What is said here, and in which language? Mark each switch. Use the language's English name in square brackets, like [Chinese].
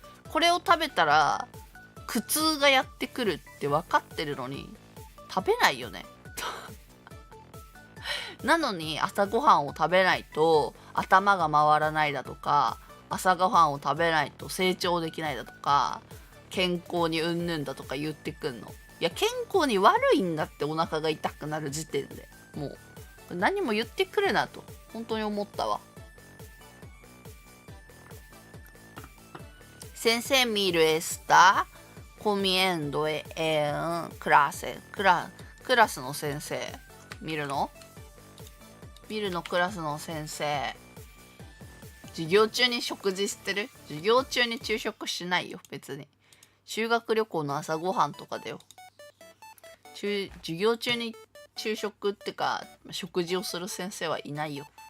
[Japanese] これを食べたら苦痛がやってくるって分かってるのに食べないよねなのに朝ごはんを食べないと頭が回らないだとか、朝ごはんを食べないと成長できないだとか、健康にうんぬんだとか言ってくんの。いや健康に悪いんだって、お腹が痛くなる時点でもう何も言ってくれなと本当に思ったわ。先生見る [Spanish] está comiendo en clase。 [Japanese] クラスの先生見るのクラスの先生。授業中に食事してる？授業中に昼食しないよ別に。修学旅行の朝ごはんとかだよ。授業中に昼食ってか食事をする先生はいないよ。